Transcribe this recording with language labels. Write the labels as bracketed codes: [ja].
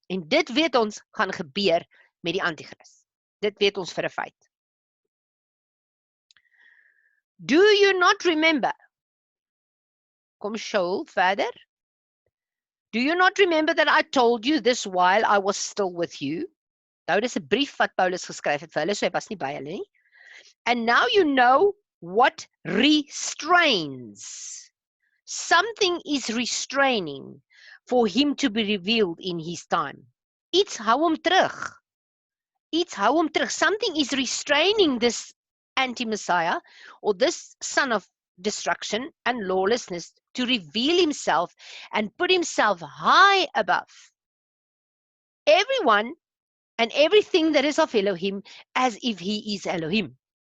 [af] En dit weet ons gaan gebeur met die Antichrist. Dit weet ons vir 'n feit. [en] Do you not remember? [af] Kom Shaul verder. [en] Do you not remember that I told you this while I was still with you? [af] Nou, dis 'n brief wat Paulus geskryf het vir hulle, so hy was nie by hulle nie. [en] And now you know what restrains. Something is restraining for him to be revealed in his time. [af] Iets hou hom terug. [en] Iets hou hom terug. Something is restraining this anti-Messiah, or this son of destruction and lawlessness, to reveal himself and put himself high above everyone and everything that is of Elohim, as if he is Elohim.